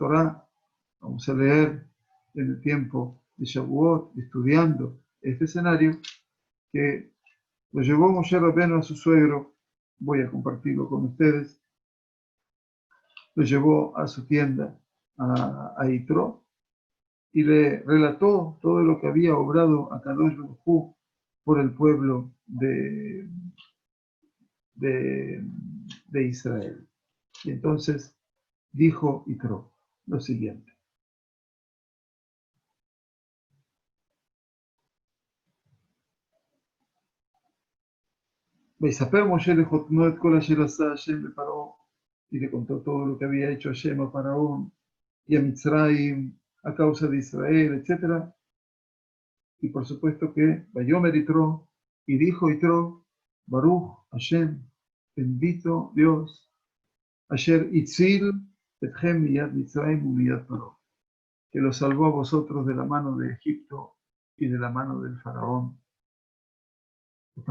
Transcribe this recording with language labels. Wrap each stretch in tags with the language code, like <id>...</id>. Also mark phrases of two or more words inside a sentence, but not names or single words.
<es>Torá, vamos a leer en el tiempo de Shavuot, estudiando este escenario, que lo llevó Moshe Rabbeinu a su suegro, voy a compartirlo con ustedes, lo llevó a su tienda, a Yitro, y le relató todo lo que había obrado</es> <he>הקדוש ברוך הוא</he> <es>por el pueblo de Israel. Y entonces dijo Yitro lo siguiente.</es> <he>ויספר משה לחותנו את כל אשר עשה השם לפרעה,</he> <es>y le contó todo lo que había hecho Hashem a Faraón y a Mitzrayim a causa de Israel, etc. Y por supuesto que</es> <he>ויאמר יתרו,</he> <es>y dijo Yitro,</es> <he>ברוך השם,</he> <es>bendito Dios,</es> <he>אשר הציל אתכם מיד מצרים ומיד פרעה,</he> <es>que lo salvó a vosotros de la mano de Egipto y de la mano del Faraón.</es>